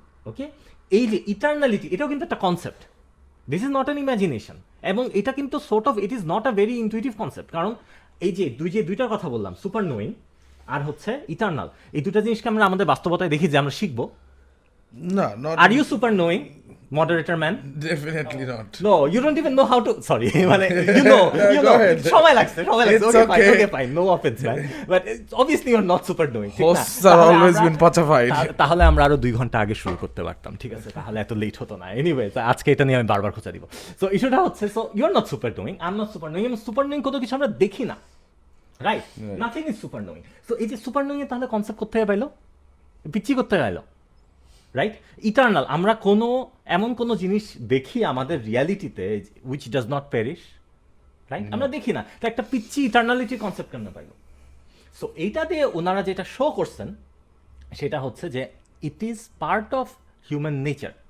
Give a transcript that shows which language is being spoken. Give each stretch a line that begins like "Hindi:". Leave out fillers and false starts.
Bangla: ওকে, এই যে ইটার্নালিটি এটাও কিন্তু একটা concept,
English: this is not an imagination,
Bangla: এবং এটা কিন্তু sort of
English: It is not a very intuitive concept.
Bangla: কারণ এই যে দুইটার কথা বললাম, সুপার নোয়িং আর হচ্ছে ইটার্নাল, এই দুটা জিনিসকে আমরা আমাদের বাস্তবতায় দেখি যে আমরা শিখবো।
English: No, not. Are you super knowing moderator man? Definitely not. No, you don't even know how to. Sorry, মানে you know. Go ahead.
Bangla: সময় লাগছে।
English: It's Okay, fine. No offense, man. But obviously you're not super knowing. Hosts are always been petrified.
Bangla: তাহলে আমরা আরো 2 ঘন্টা আগে শুরু করতে পারতাম, ঠিক আছে? তাহলে এত লেট হতো না। Anyway, আজকে এটা নিয়ে আমি বারবার খোঁচা দিব।
English: So
Bangla: ইস্যুটা হচ্ছে,
English: so you're not super knowing, I'm not super knowing. Super knowing
Bangla: কত কিছু আমরা দেখি না,
English: Right? Nothing is super knowing.
Bangla: So এই যে সুপার নোয়িং এর তাহলে কনসেপ্ট করতে পাইলো, পিচ্ছি করতে পাইলো, রাইট? ইটার্নাল, আমরা এমন কোনো জিনিস দেখি আমাদের রিয়ালিটিতে
English: which does not perish,
Bangla: right? আমরা দেখি না, তো একটা পিচ্ছি ইটার্নালিটির কনসেপ্ট কেমন পাইল? সো এইটা দিয়ে ওনারা যেটা শো করছেন সেটা হচ্ছে যে
English: It is part of human nature.